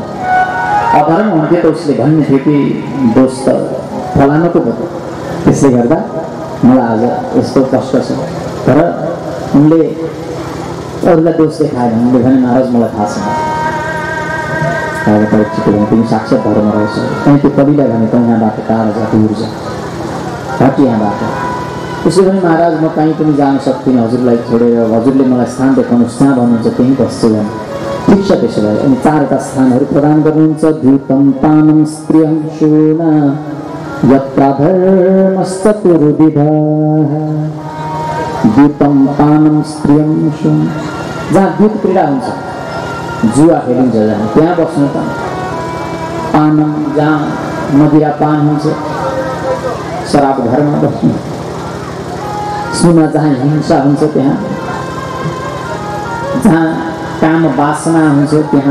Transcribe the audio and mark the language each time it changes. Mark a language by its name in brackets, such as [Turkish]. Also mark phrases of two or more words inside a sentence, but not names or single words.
[Nepali] अधर्म हुन्थ्यो त उसले भन्ने थियो कि दोष त फलानुको भयो, त्यसले गर्दा मलाई आज यस्तो कष्ट छ। तर उनले अरूलाई दोष देखाएन, उनले भने महाराज मलाई थाहा छैन। राजा परीक्षितले भने तिमी साक्षात् धर्म रहेछ, कहीँ त्यो कविलाई भने त यहाँबाट टाढा जा, दूर जा, हट यहाँबाट। त्यसो भने महाराज म कहीँ पनि जान सक्दिनँ, हजुरलाई छोडेर हजुरले मलाई स्थान देखाउनुहोस्, जहाँ भन्नुहुन्छ त्यहीँ बस्छु भने। ठिक छ त्यसो भए। अनि 4वटा स्थानहरू प्रदान गर्नुहुन्छ। [Sanskrit] द्यूतं पानं स्त्रियं शून यत्र धर्मश्चतुर्विधः। द्यूतं पानं स्त्रियं शून, [Nepali] जहाँ द्यूत क्रीडा हुन्छ, जुवा खेलिन्छ जहाँ, त्यहाँ बस्नु त। पानं जहाँ मदिरा पान हुन्छ, शराब घरमा बस्नु। सुना जहाँ हिंसा हुन्छ त्यहाँ, जहाँ काम वासना हुन्छ त्यहाँ।